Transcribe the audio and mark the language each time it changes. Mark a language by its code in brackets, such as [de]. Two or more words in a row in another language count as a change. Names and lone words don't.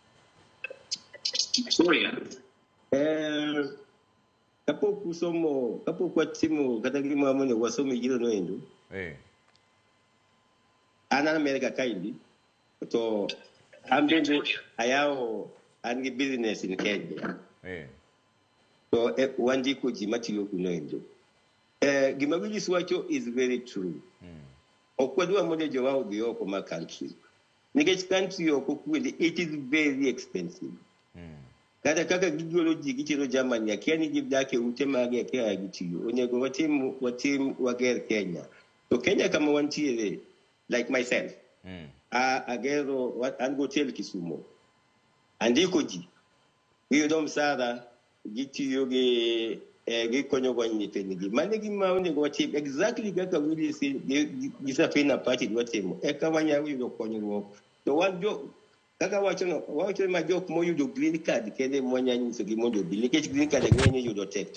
[luo] Kapok watimo kata gima monego wasome yiero no endo. An Amerika kaindi to an bende ayawo an gi [en] business in Kenya. [luo] So wandiko ji matiyo kuno endo. Gima Willis wacho [en] is very true. [luo] Okwadwa mondo jowa odhi oko ma country. Nikech country oko kwende, [en] it is very expensive. [luo] Kata kaka gigolo ji gichiro Germany, akia ni gidake ute mage akia gitiyo. Onego watim wager Kenya. So Kenya kama wantiere, [en] like myself, [luo] agero an hotel Kisumo. Andiko ji. Giyudo msara gitiyo gikonyo go nyithindgi. Mane gima onego watim exactly kaka Willis gisafina party watimo. Eka wanyalo yudo konyruok. To wanjo kaka wacho ma jok moyudo [en] green card [luo] kende mwanya nyiso gi mondo bi nikech [en] green card [luo] ng'eny yudo tek.